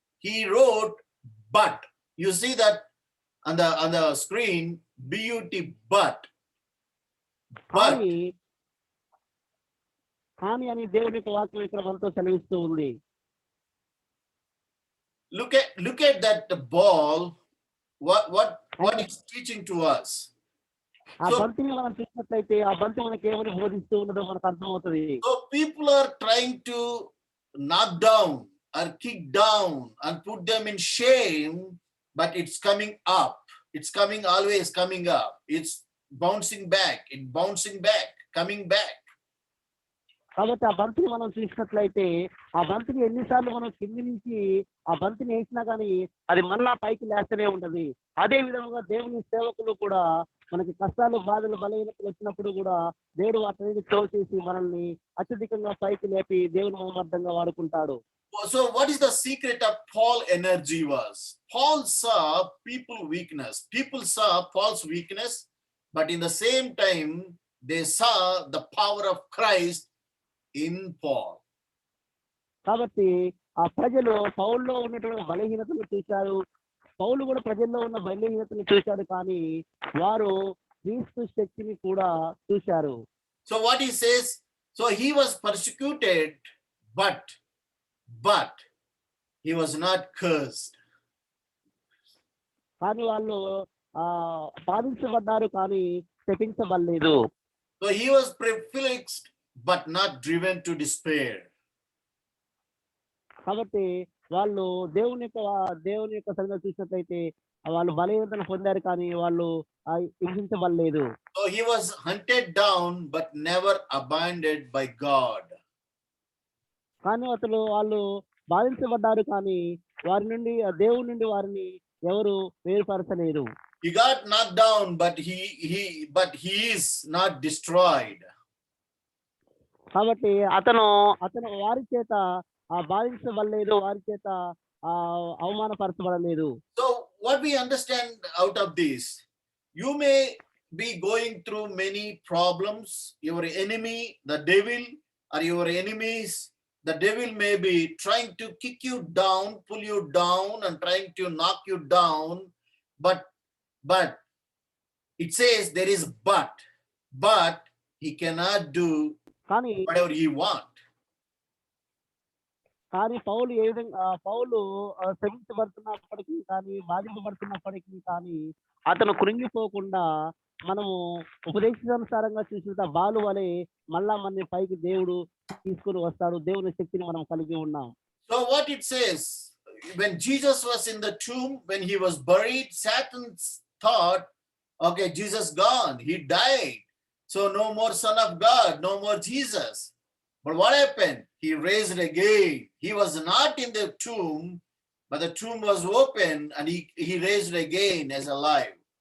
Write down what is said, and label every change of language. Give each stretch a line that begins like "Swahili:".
English: He wrote but. You see that on the screen, BUT, but.
Telugu: కానీ అని దేవుని వాక్యం ఇక్కడ మనతో సెలవిస్తూ ఉంది.
English: Look at that ball. What it's teaching to us.
Telugu: ఆ బంతిని మనం చూసినట్లయితే ఆ బంతి మనకి ఏమని బోధిస్తూ ఉన్నదో మనకు అర్థమవుతుంది.
English: So people are trying to knock down or kick down and put them in shame, but it's coming up. It's always coming up. It's bouncing back, coming back.
Telugu: కాబట్టి ఆ బంతిని మనం చూసినట్లయితే ఆ బంతిని ఎన్నిసార్లు మనం కింది నుంచి ఆ బంతిని వేసినా కానీ అది మళ్ళా పైకి లేస్తూనే ఉంటది. అదే విధంగా దేవుని సేవకులు కూడా మనకి కష్టాలు, బాధలు, బలహీనతలు వచ్చినప్పుడు కూడా దేవుడు వాటిని తోచేసి మనల్ని అత్యధికంగా పైకి లేపి దేవుని మహోన్నతంగా వాడుకుంటాడు.
English: So what is the secret of Paul's energy was? Paul saw people's weakness. People saw Paul's weakness, but in the same time, they saw the power of Christ in Paul.
Telugu: కాబట్టి ఆ ప్రజలు పౌల్లో ఉన్నటువంటి బలహీనతను చూశారు, పౌలు కూడా ప్రజల్లో ఉన్న బలహీనతను చూశాడు, కానీ వారు క్రీస్తు శక్తిని కూడా చూశారు.
English: So what he says, so he was persecuted, but he was not cursed.
Telugu: కానీ వాళ్ళు బాధించబడ్డారు, కానీ శపించబడలేదు.
English: So he was perplexed, but not driven to despair.
Telugu: కాబట్టి వాళ్ళు దేవుని యొక్క సంగతి చూసినట్లయితే వాళ్ళు బలహీనతను పొందారు, కానీ వాళ్ళు హింసించబడలేదు.
English: So he was hunted down, but never abandoned by God.
Telugu: కానీ వాళ్ళు బాధించబడ్డారు, కానీ వారి నుండి దేవుని నుండి వారిని ఎవరు వేరుపరచలేరు.
English: He got knocked down, but he is not destroyed.
Telugu: కాబట్టి అతను వారి చేత బాధించబడలేదు, వారి చేత అవమానపరచబడలేదు.
English: So what we understand out of this, you may be going through many problems. Your enemy, the devil, or your enemies, the devil may be trying to kick you down, pull you down, and trying to knock you down. But it says there is but he cannot do whatever he want.
Telugu: కానీ పౌలు ఏ విధంగా శ్రమించబడుతున్నప్పటికీ కానీ బాధింపబడుతున్నప్పటికీ కానీ అతను కృంగిపోకుండా మనము ఉపదేశానుసారంగా చూసిన బాలు వలె మళ్ళా మన పైకి దేవుడు తీసుకుని వస్తాడు. దేవుని శక్తిని మనం కలిగి ఉన్నాం.
English: So what it says, when Jesus was in the tomb, when he was buried, Satan thought, okay, Jesus gone, he died, so no more Son of God, no more Jesus. But what happened? He raised again. He was not in the tomb, but the tomb was open, and he raised again as alive.